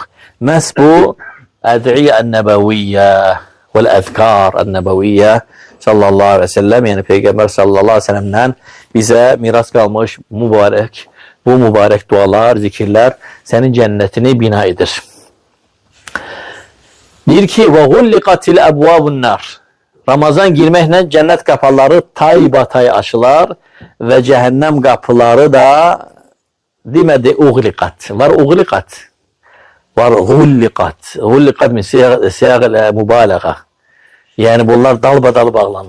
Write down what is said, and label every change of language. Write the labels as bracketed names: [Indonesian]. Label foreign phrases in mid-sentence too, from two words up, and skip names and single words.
[Azerbaijani] Məhz bu [Arabic] الأدعية النبوية والأذكار النبوية صلى الله عليه وسلم, [Azerbaijani] yəni Peyğəmbər [Arabic] صلى الله عليه وسلم [Azerbaijani] bizə miras qalmış bu mübarək dualar, zikirlər sənin cənnətini bina edir. Deyir ki, [Arabic] وَغُلِّقَتِ الْأَبْوَابُ النَّارِ [Azerbaijani] Ramazan girməklə cənnət qapıları tay-batay açılar və cəhənnəm qapıları da demədi uğliqat. Var uğliqat, var gulliqat. Gulliqat min siyaq-lə mübalağa. Yəni bunlar dalbadal bağlanır.